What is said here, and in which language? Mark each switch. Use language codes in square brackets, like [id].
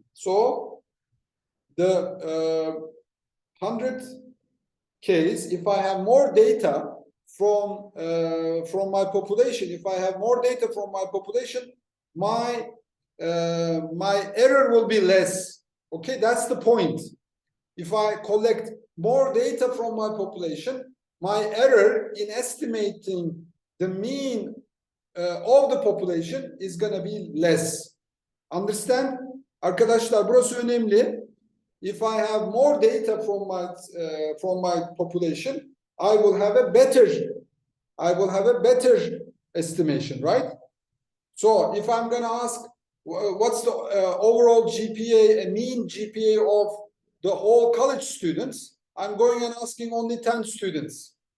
[en] So the 100 case, if I have more data from my population, if I have more data from my population, my error will be less. Okay, that's the point. If I collect more data from my population, my error in estimating the mean of the population is going to be less. Understand? [tr] Arkadaşlar, burası önemli. [en] If I have more data from my population, I will have a better estimation, right? So if I'm going to ask what's the overall GPA, a mean GPA of the whole college students, I'm going and asking only 10 students.